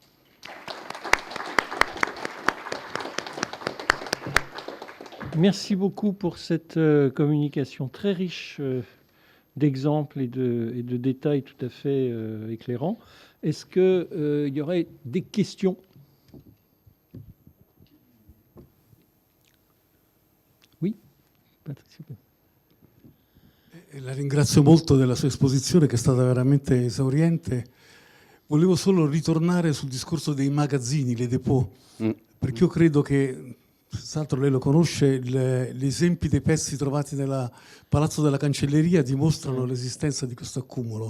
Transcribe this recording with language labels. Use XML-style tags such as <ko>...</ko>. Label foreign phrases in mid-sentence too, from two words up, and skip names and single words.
<fr>Merci beaucoup pour cette communication très riche d'exemples et de détails tout à fait éclairants. Est-ce qu'il y aurait des questions ? Oui, Patricia.</fr> <it>La ringrazio molto della sua esposizione che è stata veramente esauriente. Volevo solo ritornare sul discorso dei magazzini,</it> <fr>le dépôts,</fr> <it>perché io credo che, senz'altro lei lo conosce, gli esempi dei pezzi trovati nel Palazzo della Cancelleria dimostrano l'esistenza di questo accumulo.</it>